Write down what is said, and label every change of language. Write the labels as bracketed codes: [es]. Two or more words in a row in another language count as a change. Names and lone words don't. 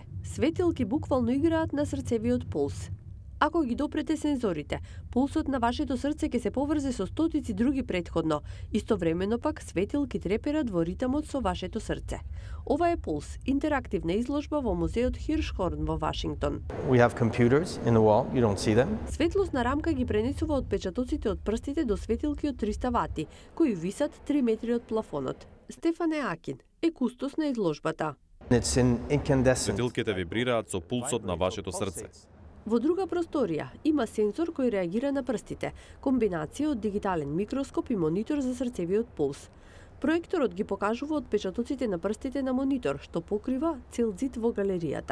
[mk] Светилки буквално играат на срцевиот пулс. Ако ги допрете сензорите, пулсот на вашето срце ќе се поврзе со стотици други претходно, истовремено пак светилки треперат во ритмот со вашето срце. Ова е Пулс, интерактивна изложба во музеот Хиршхорн во Вашингтон. [en] We have computers in the wall, you don't see them. [mk] Светлосна рамка ги пренесува отпечатоците од прстите до светилки од 300 вати, кои висат 3 метри од плафонот. Стефане Акин е кустос на изложбата. [en] It's incandescent. [mk] Светилките вибрираат со пулсот на вашето срце. Во друга просторија има сензор кој реагира на прстите, комбинација од дигитален микроскоп и монитор за срцевиот пулс. Проекторот ги покажува отпечатоците на прстите на монитор, што покрива цел зид во галеријата.